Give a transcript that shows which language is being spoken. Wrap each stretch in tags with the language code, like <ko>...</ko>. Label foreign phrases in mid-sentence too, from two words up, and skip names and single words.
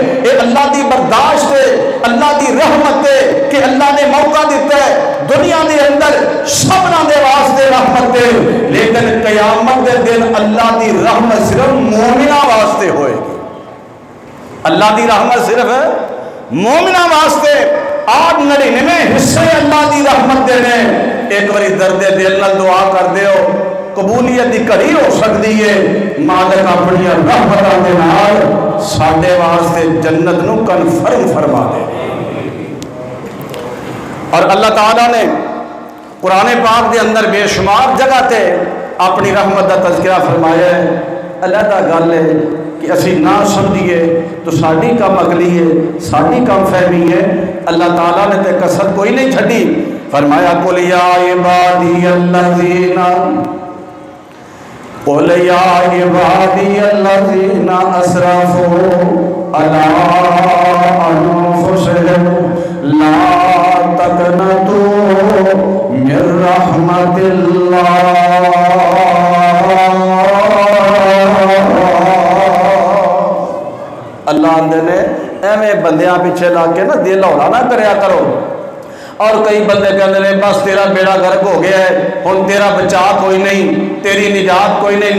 <pa>اے اللہ دی برداشت ہے، اللہ دی رحمت ہے کہ اللہ نے موقع دیتا ہے دنیا دے اندر سبنا دے واسطے رحمت ہے، لیکن قیامت دے دن اللہ دی رحمت صرف مومنہ واسطے ہوئے گی۔ اللہ دی رحمت صرف مومنہ واسطے۔ آج 99 حصے اللہ دی رحمت دینے، ایک باری درد دل نال دعا کر دیو قبولیت دی کڑی ہو سکتی ہے۔ مالک اپنی رحمتاں دے نال ساڈے واسطے جنت نو کنفرم فرما دے۔ اور اللہ تعالیٰ نے قرآن پاک دے اندر بے شمار جگہ تے اپنی رحمت دا تذکرہ فرمایا ہے۔ علیحدہ گل ہے کہ اسی نہ سمجھیے تو ساڈی کم عقلی ہے، ساڈی کم فہمی ہے۔ اللہ تعالیٰ نے تے کسر کوئی نہیں چھڈی۔ فرمایا</pa> <ar>قل یا عبادی الذین قل یا عبادی الذین اسرفوا علی انفسہم لا تقنطوا من رحمت اللہ۔</ar> <pa>اللہ اندر نے ایویں بندیاں پیچھے لا کے نا دل ہولا نہ کریا کرو۔ اور کئی بندے کہتے ہیں بس تیرا بیڑا غرق ہو گیا ہے، ہن تیرا بچا کوئی نہیں، تیری نجات کوئی نہیں۔</pa>